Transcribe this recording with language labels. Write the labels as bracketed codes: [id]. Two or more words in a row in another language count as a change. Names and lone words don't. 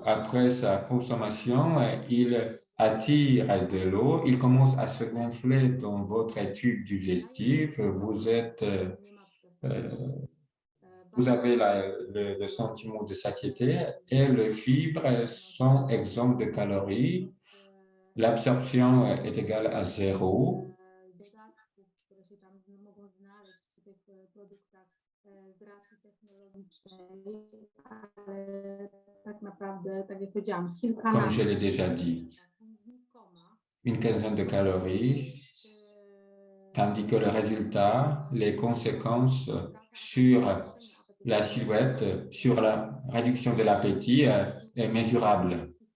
[fr] Après sa consommation, il attire de l'eau, il commence à se gonfler dans votre tube digestif. Vous avez le sentiment de satiété et les fibres sont exemptes de calories. L'absorption est égale à 0. [pl] dodatków, które się tam mogą znaleźć w tych produktach z racji technologicznej, ale tak naprawdę, tak jak powiedziałam, [fr] Comme je [pl] kilkanaście [fr] l'ai déjà dit, [pl] znikoma, [fr] une quinzaine de calories, tandis que le résultat, les conséquences sur la silhouette, sur la réduction de l'appétit est mesurable.